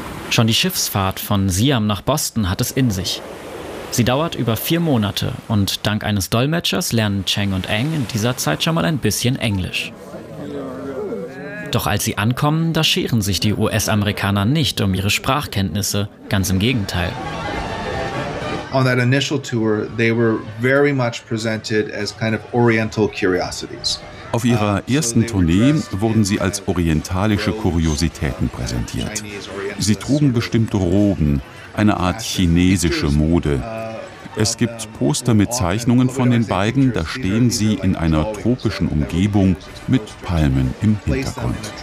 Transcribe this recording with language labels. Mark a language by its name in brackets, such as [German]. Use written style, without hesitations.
[German] Schon die Schiffsfahrt von Siam nach Boston hat es in sich. Sie dauert über 4 Monate und dank eines Dolmetschers lernen Cheng und Eng in dieser Zeit schon mal ein bisschen Englisch. Doch als sie ankommen, da scheren sich die US-Amerikaner nicht um ihre Sprachkenntnisse, ganz im Gegenteil. [English] On that initial tour, they were very much presented as kind of oriental curiosities. [German] Auf ihrer ersten Tournee wurden sie als orientalische Kuriositäten präsentiert. Sie trugen bestimmte Roben, eine Art chinesische Mode. Es gibt Poster mit Zeichnungen von den beiden, da stehen sie in einer tropischen Umgebung mit Palmen im Hintergrund.